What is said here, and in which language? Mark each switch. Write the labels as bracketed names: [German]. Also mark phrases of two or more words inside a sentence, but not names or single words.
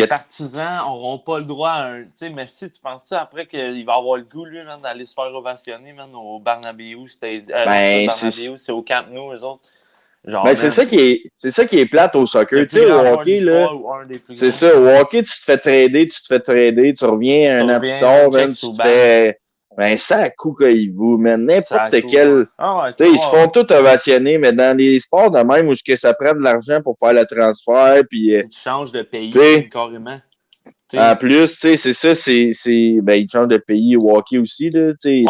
[French] partisans n'auront pas le droit à un. Tu sais, mais si tu penses-tu après qu'il va avoir le goût, lui, man, d'aller se faire ovationner, man, au Bernabéu? Non, c'est pas le Ben, Bernabéu, c'est au Camp Nou, eux autres. Genre, ben, man, c'est ça qui est plate au soccer. le Tu plus sais, au grand joueur de hockey, là, l'histoire ou un des plus c'est grands. ça. Au hockey, tu te fais trader, tu reviens Tu un an plus reviens, tard, man, man, check tu sous te ban. fais. Ben, ça à coup qu'il vous, man. Ça a N'importe coup, ouais. quel. Ah ouais, Tu sais, ils se ouais, font ouais. tout ovationner, mais dans les sports de même où ce que ça prend de l'argent pour faire le transfert, puis, Tu changes de tu pays, man, sais, carrément. En plus, tu sais, c'est ça, ben, ils changent de pays au hockey aussi, là, tu sais,